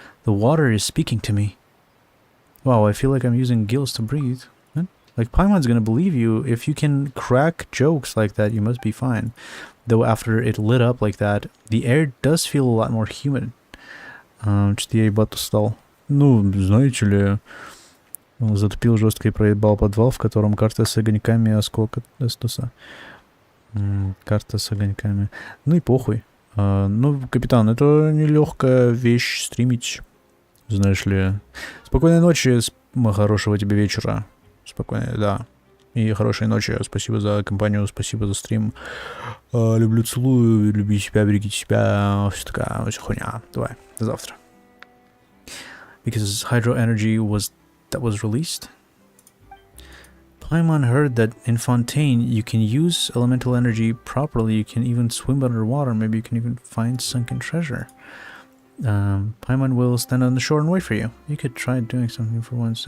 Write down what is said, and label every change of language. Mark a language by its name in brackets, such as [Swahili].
[English] The water is speaking to me. Wow, I feel like I'm using gills to breathe. What? Like, Paimon's gonna believe you. If you can crack jokes like that, you must be fine. Though after it lit up like that, the air does feel a lot more humid. [Russian] Что-то я ебать устал. Ну, знаете ли, затупил жестко и проебал подвал, в котором карта с огоньками осколка Эстуса. Карта с огоньками. Ну и похуй. Ну, капитан, это нелегкая вещь стримить. Знаешь ли. Спокойной ночи, хорошего тебе вечера. Спокойной, да. И хорошей ночи. Спасибо за компанию, спасибо за стрим. Люблю, целую, люби себя, берегите себя. Все такая, вся хуйня. Давай, до завтра. [English] Because hydro energy was released. Paimon heard that in Fontaine you can use elemental energy properly. You can even swim underwater. Maybe you can even find sunken treasure. Paimon will stand on the shore and wait for you. You could try doing something for once.